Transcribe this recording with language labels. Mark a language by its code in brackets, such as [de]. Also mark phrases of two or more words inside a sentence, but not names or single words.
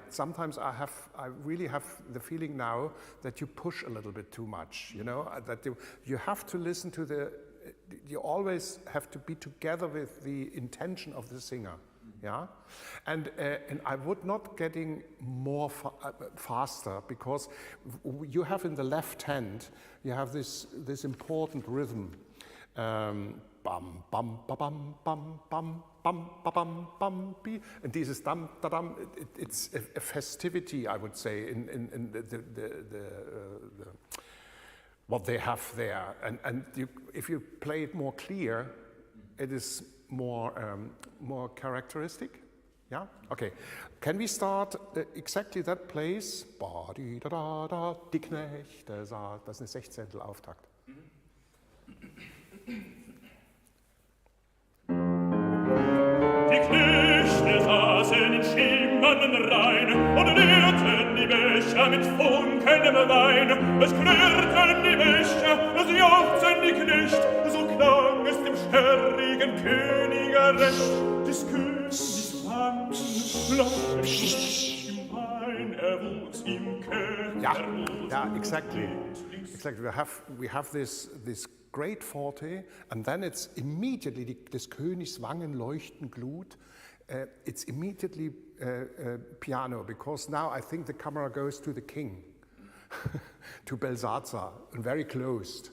[en] Sometimes I really have the feeling now that you push a little bit too much, you know, that you have to listen to you always have to be together with the intention of the singer. Yeah, and I would not getting more faster because you have in the left hand you have this important rhythm, bam bam ba bam bam bam bam ba bam bam bi, and this is dam da dam. It's a festivity, I would say, in the what they have there, and if you play it more clear, it is more characteristic. Yeah? Okay. Can we start exactly that place? Ba-di-da-da-da, [de] die Knechte, das ist eine Sechzehntel Auftakt. Die Knechte saßen in schimmernden Reihen und leerten die Becher mit funkelndem Wein. Es klirrten die Becher, es jauchzten die Knecht, so klang es dem störrigen Könige recht. Des Königs Wangen leuchteten im Wein, wuchs im Kelch. [en] Yeah, exactly. We have this great forte, and then it's immediately [de] des Königs Wangen leuchten Glut. [en] It's immediately piano, because now I think the camera goes to the king, to Belshazzar, and very close.